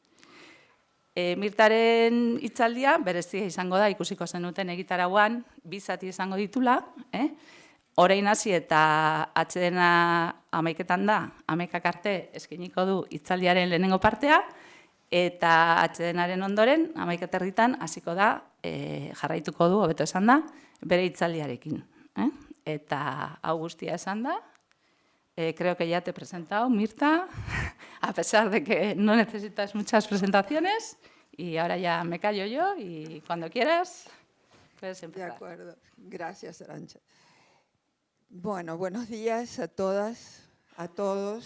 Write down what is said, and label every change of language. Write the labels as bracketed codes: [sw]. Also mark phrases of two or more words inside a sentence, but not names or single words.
[eu] Mirtaren hitzaldia berezia izango da, ikusiko zenuten egitarauan, 2 zati izango ditula, orain hasi eta atsedena 11etan da, 11ak arte eskainiko du hitzaldiaren lehenengo partea, eta atsedenaren ondoren, 11:30 hasiko da, jarraituko du, hobeto esan da, bere hitzaldiarekin. Eta hau guztia esan da, [es] creo que ya te he presentado, Mirta, a pesar de que no necesitas muchas presentaciones, y ahora ya me callo yo, y cuando quieras, puedes empezar. De acuerdo. Gracias, Arantxa. Bueno, buenos días a todas, a todos.